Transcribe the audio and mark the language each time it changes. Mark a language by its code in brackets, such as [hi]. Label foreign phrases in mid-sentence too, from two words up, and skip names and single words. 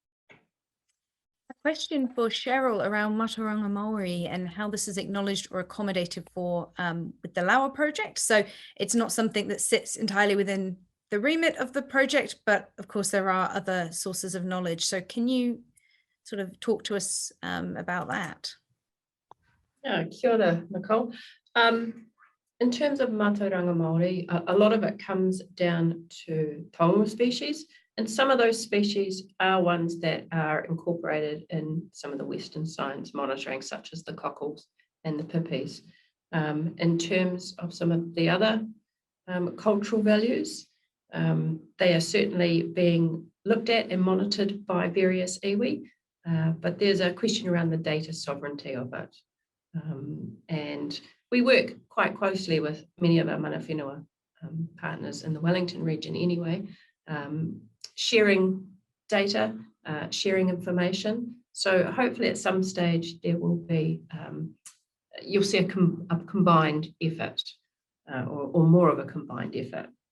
[en] A question for Sheryl around [mi] Mātauranga Māori [en] and how this is acknowledged or accommodated for with the LAWA project. So it's not something that sits entirely within the remit of the project, but of course there are other sources of knowledge. So can you sort of talk to us about that? Yeah, [mi] kia ora, Nicole. [en] In terms of [mi] Mātauranga Māori, [en] a lot of it comes down to tonga species, and some of those species are ones that are incorporated in some of the Western science monitoring, such as the cockles and the pippies. In terms of some of the other cultural values, they are certainly being looked at and monitored by various iwi, but there's a question around the data sovereignty of it. And we work quite closely with many of our [mi] mana whenua [en] partners in the Wellington region anyway, sharing data, sharing information. So hopefully at some stage there will be, you'll see a combined effort or more of a combined effort.